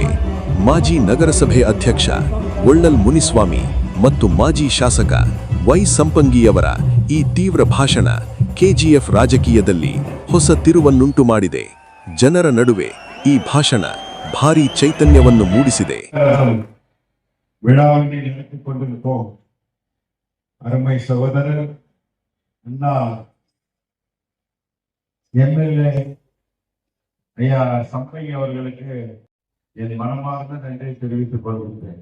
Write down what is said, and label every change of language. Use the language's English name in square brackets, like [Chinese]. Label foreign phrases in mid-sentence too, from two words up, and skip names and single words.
[Kannada] ಮಾಜಿ ನಗರಸಭೆ ಅಧ್ಯಕ್ಷ ಒಳ್ಳಲ್ ಮುನಿಸ್ವಾಮಿ ಮತ್ತು ಮಾಜಿ ಶಾಸಕ ವೈ ಸಂಪಂಗಿಯವರ ಈ ತೀವ್ರ ಭಾಷಣ ಕೆಜಿಎಫ್ ರಾಜಕೀಯದಲ್ಲಿ ಹೊಸ ತಿರುವನ್ನುಂಟು ಮಾಡಿದೆ. ಜನರ ನಡುವೆ ಈ ಭಾಷಣ ಭಾರೀ ಚೈತನ್ಯವನ್ನು ಮೂಡಿಸಿದೆ. [Tamil] விழாவினை நடத்திக் கொண்டிருப்போம். அருமை சகோதரர் அண்ணா எம்எல்ஏ ஐயா சம்பங்கி அவர்களுக்கு என் மனமார்ந்த நன்றி தெரிவித்துக் கொள்கிறேன்.